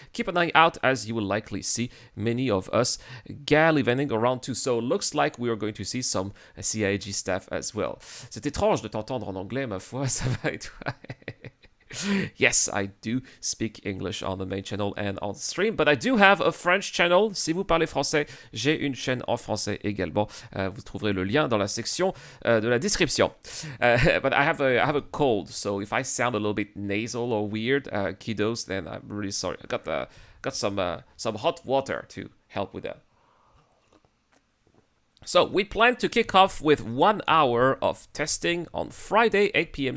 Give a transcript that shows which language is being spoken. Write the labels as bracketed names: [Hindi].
[English] Keep an eye out, as you will likely see many of us gallivanting around too. So looks like we are going to see some CIG staff as well. [French] C'est étrange de t'entendre en anglais, ma foi. Ça va et toi? [English] Yes, I do speak English on the main channel and on stream, but I do have a French channel. [French] Si vous parlez français, j'ai une chaîne en français également. Vous trouverez le lien dans la section de la description. [English] But I have a cold, so if I sound a little bit nasal or weird, kiddos, then I'm really sorry. I got some hot water to help with that. So we plan to kick off with 1 hour of testing on Friday, 8 p.m.